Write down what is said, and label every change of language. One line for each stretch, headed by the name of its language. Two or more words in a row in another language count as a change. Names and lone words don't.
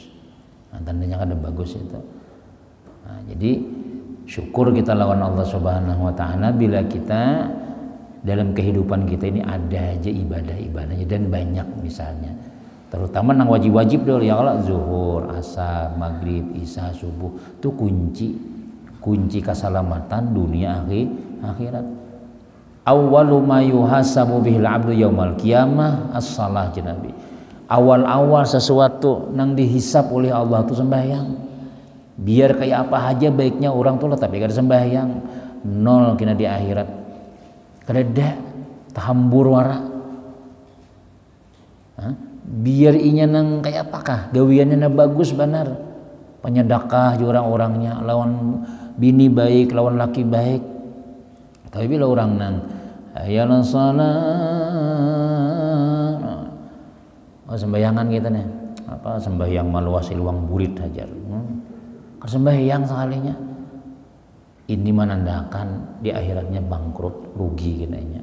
Banjar: Nah, tandanya kada bagus itu. Nah, jadi syukur kita lawan Allah
Arabic: سبحانه وتعالى
Banjar: bila kita dalam kehidupan kita ini ada aja ibadah-ibadahnya dan banyak misalnya. Terutama nang wajib-wajib dulu
Arabic: يا الله
Banjar: zuhur, asar, maghrib, isya, subuh itu kunci keselamatan dunia akhirat.
Arabic: أول ما يحاسب به العبد يوم القيامة الصلاة النبي.
Indonesian: Awal-awal sesuatu nang dihisap oleh Allah itu sembahyang.
Banjar: Biar kayak apa aja baiknya orang tuh tapi kada sembahyang nol kena di akhirat. Kada tahambur wara. Biar inya nang kayak apakah gawiannya na bagus benar penyedekah orang-orangnya lawan bini baik lawan laki baik tapi bila orang nang ayalan salat sembayangan kita nih apa sembahyang maluasi luang burit hajar sembahyang sekalinya ini menandakan di akhiratnya bangkrut rugi kitanya.